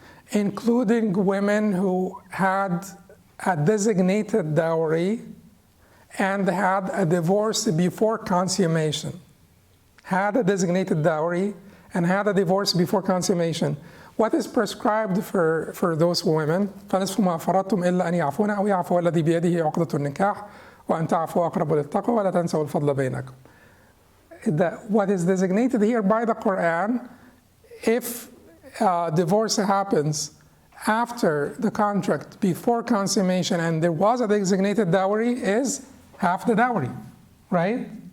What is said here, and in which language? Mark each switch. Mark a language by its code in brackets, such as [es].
[en] Including women who had a designated dowry and had a divorce before consummation. Had a designated dowry and had a divorce before consummation. what is prescribed for those women [ar] فنصف ما فرضتم إلا أن يعفون أو يعفو الذي بيده عقدة النكاح وأن تعفوا أقرب للتقوى ولا تنسوا الفضل بينكم. [en] What is designated here by the Quran, if divorce happens after the contract, before consummation, and there was a designated dowry, is half the dowry, right?